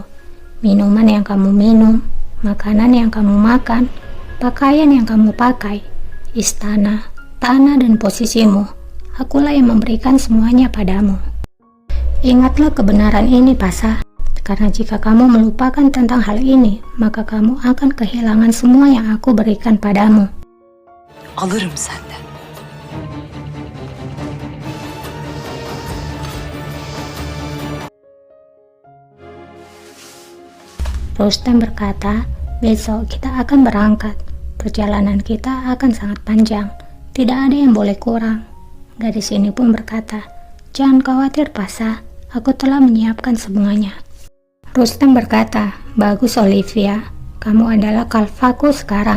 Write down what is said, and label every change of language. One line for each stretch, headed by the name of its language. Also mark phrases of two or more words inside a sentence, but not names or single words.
Indonesian: Minuman yang kamu minum, makanan yang kamu makan, pakaian yang kamu pakai, istana, tanah dan posisimu, akulah yang memberikan semuanya padamu. Ingatlah kebenaran ini Pasha. Karena jika kamu melupakan tentang hal ini, maka kamu akan kehilangan semua yang aku berikan padamu.
Turkish: Alırım senden.
Indonesian: Rustem berkata, besok kita akan berangkat. Perjalanan kita akan sangat panjang. Tidak ada yang boleh kurang. Gadis ini pun berkata, jangan khawatir Pasa, aku telah menyiapkan semuanya. Rustem berkata, bagus Olivia, kamu adalah kalfaku sekarang.